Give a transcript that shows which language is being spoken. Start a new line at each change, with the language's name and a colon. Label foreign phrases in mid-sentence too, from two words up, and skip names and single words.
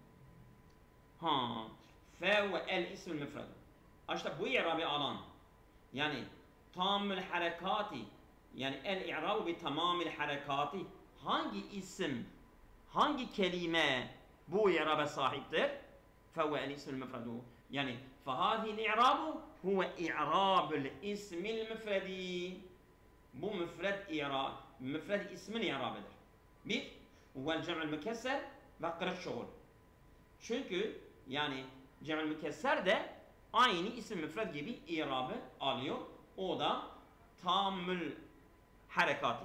Arabic: ف و الاسم المفرد.
Turkish: İşte bu i'rabı alan yani
Arabic: تمام الحركات
Turkish: yani
Arabic: الإعراب بتمام الحركات
Turkish: hangi isim hangi kelime bu i'raba sahiptir?
Arabic: ف و الاسم المفرد. Yani فهذه الإعراب هو إعراب الاسم المفردي.
Turkish: Bu müfred ismin i'rabıdır. Bir,
Arabic: والجمع المكسر
Turkish: ve kırık şuğul. Çünkü yani cem'ül mükesser de aynı isim müfred gibi i'rabı alıyor. O da
Arabic: تمام الحركات.